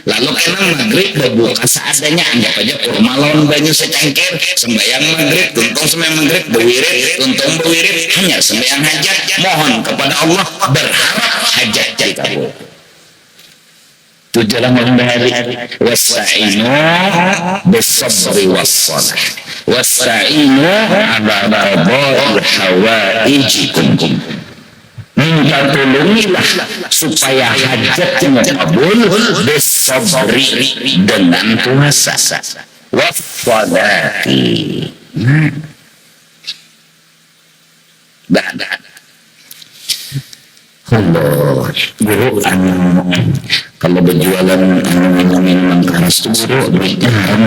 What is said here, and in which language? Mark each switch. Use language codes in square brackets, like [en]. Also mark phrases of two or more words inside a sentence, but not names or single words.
[bjn] Lalu kena maghrib berbuka seadanya, anggap aja kurma lawan banyu secangkir, sembahyang maghrib, tuntung sembahyang maghrib, bewirid, tuntung bewirid, hanya sembahyang hajat, mohon kepada Allah, berharap hajat dikabul. Itu jalan menghindari. [ar] واستعينوا بالصبر والصلاة. واستعينوا على قضاء حوائجكم. [bjn] Minta tolongilah supaya hajatnya kabul bis-sabri dengan puasa, was-shalati. Allah, guru kalau berjualan minuman keras itu guru duitnya haram.